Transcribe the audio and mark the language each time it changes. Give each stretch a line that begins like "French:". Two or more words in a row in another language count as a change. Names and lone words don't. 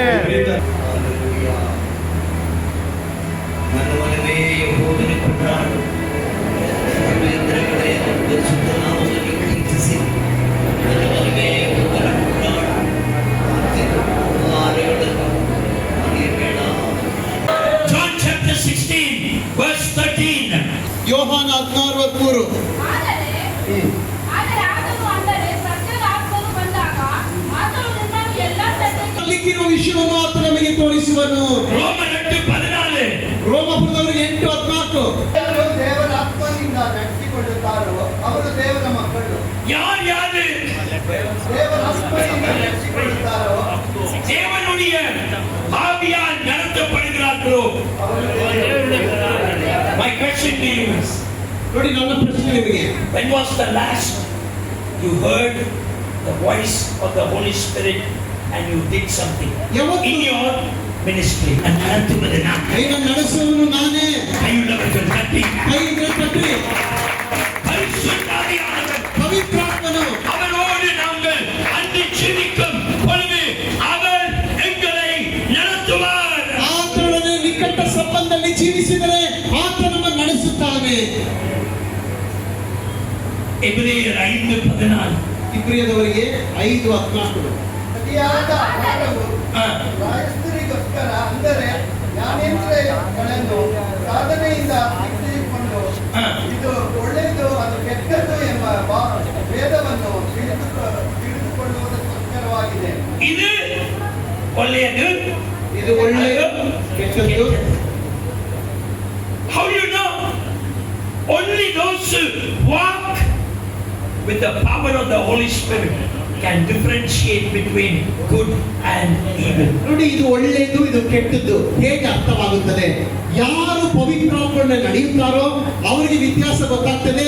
Kannada: ನನ್ನ ಮನವೇ ಯೆಹೋವನ ಕೊಂಡಾಡು, ಸರ್ವೇಂದ್ರಗಳೇ ಪರಿಶುದ್ಧ ನಾಮವನ್ನು ಕೀರ್ತಿಸಿ. ನನ್ನ ಮನವೇ ಯೆಹೋವನ ಕೊಂಡಾಡು, ಆತ್ಮಗಳನ್ನು ಮರೆಯಬೇಡ.
English: John chapter 16 verse 13.
Kannada: ಯೋಹಾನ 16:13. ಆದರೆ ಆತನು ಅಂದರೆ ಸತ್ಯದ ಆತ್ಮನು ಬಂದಾಗ ಆತನು ನಿಮ್ಮನ್ನು ಎಲ್ಲಾ ಸತ್ಯಕ್ಕೆ ಅಲ್ಲಿರುವ ವಿಷಯವನ್ನು ಆತ ನಮಗೆ ತೋರಿಸುವನು. ರೋಮನ್ 8:14. ರೋಮಪುರದವರಿಗೆ 8:14. ದೇವರ ಆತ್ಮನಿಂದ ನಡೆಸಿಕೊಳ್ಳುತ್ತಾರೋ ಅವರು ದೇವರ ಮಕ್ಕಳು. ಯಾರು ದೇವರ ಆತ್ಮನಿಂದ ನಡೆಸಿಕೊಳ್ಳುತ್ತಾರೋ
Tamil: தேவனுடைய ஆவியால் நடத்தப்படுகிறார்களோ?
English: My question to you is,
Kannada: ನೋಡಿ, ನನ್ನ ಪ್ರಶ್ನೆ ನಿಮಗೆ,
English: when was the last you heard the voice of the Holy Spirit and you did something
Kannada: ಯಾವತ್ತು
English: in your ministry? And நடத்துவதுனா
Kannada: ಕೈನ ನಡೆಸುವವನು ನಾನೇ.
Tamil: கையுள்ளவர்கள் தட்டி
Kannada: ಕೈಯಿಂದ ತಟ್ಟಿ
Tamil: பரிசுத்தாவியானவர்
Kannada: ಪವಿತ್ರಾತ್ಮನು
Tamil: அவரோடு நாங்கள் அன்று ஜீவிக்கும் பொழுது அவர் எங்களை நடத்துவார்.
Kannada: ಆತನೊಡನೆ ನಿಕಟ ಸಂಬಂಧದಲ್ಲಿ ಜೀವಿಸಿದರೆ ಆತ ನಮ್ಮನ್ನು ನಡೆಸುತ್ತಾನೆ.
Tamil: எபிரேயர் 5:14.
Kannada: ಇಬ್ರಿಯದವರಿಗೆ 5:14. ಅತಿಯಾದ ಭಾರವು ஆ. ರಾಯಸ್ಥರಿಗೋಸ್ಕರ, ಅಂದರೆ ಜ್ಞಾನೇಂದ್ರಿಯಗಳನ್ನು ಸಾಧನೆಯಿಂದ ತಿಳಿದುಕೊಂಡು ஆ. ಇದು ಒಳ್ಳೆಯದು ಅದು ಕೆಟ್ಟದ್ದು ಎಂಬ ಭೇದವನ್ನು ತಿಳಿದುಕೊಳ್ಳುವುದಕ್ಕೋಸ್ಕರವಾಗಿದೆ. இது ஒಳ್ಳೆಯದು, ಇದು ಒಳ್ಳೆಯದು, ಕೆಟ್ಟದ್ದು.
English: How do you know? Only those who walk with the power of the Holy Spirit can differentiate between good and evil.
Kannada: ನೋಡಿ, ಇದು ಒಳ್ಳೆಯದು, ಇದು ಕೆಟ್ಟದ್ದು ಹೇಗೆ ಅರ್ಥವಾಗುತ್ತದೆ? ಯಾರು ಪವಿತ್ರಾತ್ಮನ ನಡೆಯುತ್ತಾರೋ ಅವರಿಗೆ ವ್ಯತ್ಯಾಸ ಗೊತ್ತಾಗ್ತದೆ.